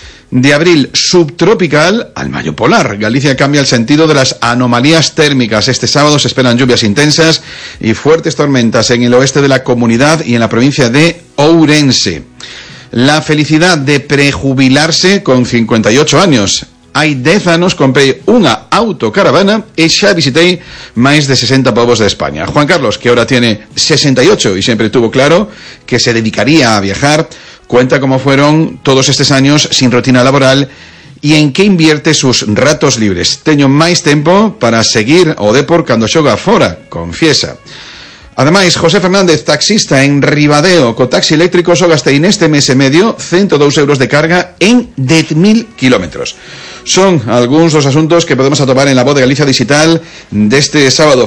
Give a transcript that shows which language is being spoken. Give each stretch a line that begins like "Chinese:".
Spanish: De abril subtropical al mayo polar. Galicia cambia el sentido de las anomalías térmicas. Este sábado se esperan lluvias intensas y fuertes tormentas en el oeste de la comunidad y en la provincia de Ourense. La felicidad de prejubilarse con 58 años.
Galician: Hai 10 anos comprei unha autocaravana e xa visitei máis de 60 povos de España.
Spanish: Juan Carlos, que ahora tiene 68
Galician: e sempre
Spanish: tuvo claro que se dedicaría a viajar, cuenta como fueron todos
Galician: estes
Spanish: años sin rutina laboral e en que invierte sus ratos libres.
Galician: Teño máis tempo para seguir o depor cando xoga fora,
Spanish: confiesa.
Galician: Ademais, José Fernández, taxista en Ribadeo, co taxi eléctrico, só gastei neste mes e medio 102 euros de carga en 10.000 kilómetros. Son algúns dos asuntos que podemos atopar en La Voz de Galicia Digital deste sábado.